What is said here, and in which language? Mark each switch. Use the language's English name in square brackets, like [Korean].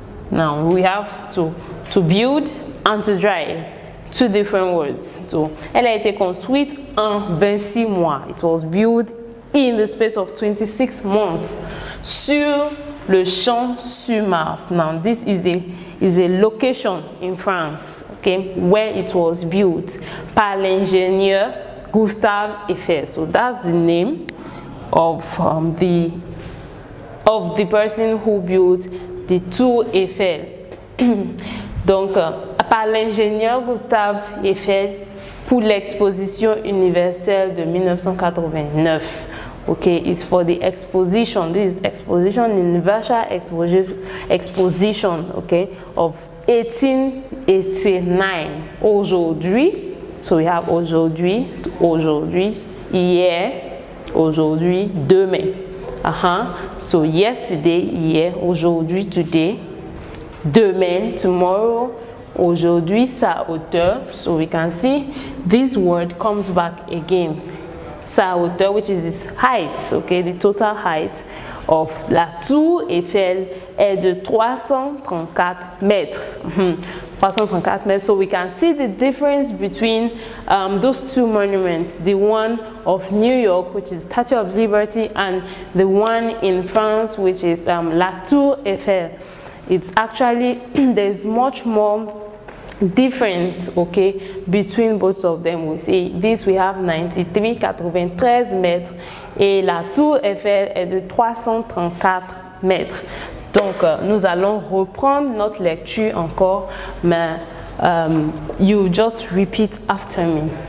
[English] Now we have to build and to drive, two different words. [French] So, elle a été construite en 26 mois. [English] It was built in the space of 26 months. [French] Sur le champ sur Mars. [English] Now this is a location in France, okay, where it was built [French] par l'ingénieur Gustave Eiffel. [English] So that's the name of the person who built [French] des tours Eiffel. Donc, par l'ingénieur Gustave Eiffel pour l'exposition universelle de 1989. [English] Okay, it's for the exposition. This is exposition, universal exposition, okay, of 1889. [French] Aujourd'hui, [English] so we have [French] aujourd'hui, aujourd'hui, hier, aujourd'hui, demain. [English] So yesterday, hier, aujourd'hui, today, demain, tomorrow, [French] aujourd'hui, sa hauteur. [English] So we can see this word comes back again. [French] Sa hauteur, [English] which is its height, okay, the total height of la tour Eiffel [French] est de 334 mètres. 334 mètres. [English] So we can see the difference between those two monuments, the one of New York, which is Statue of Liberty, and the one in France, which is La Tour Eiffel. It's actually, there's much more difference, okay, between both of them. We see this, we have [French] 93 mètres et la tour Eiffel est de 334 mètres. Donc nous allons reprendre notre lecture encore, mais [English] you just repeat after me.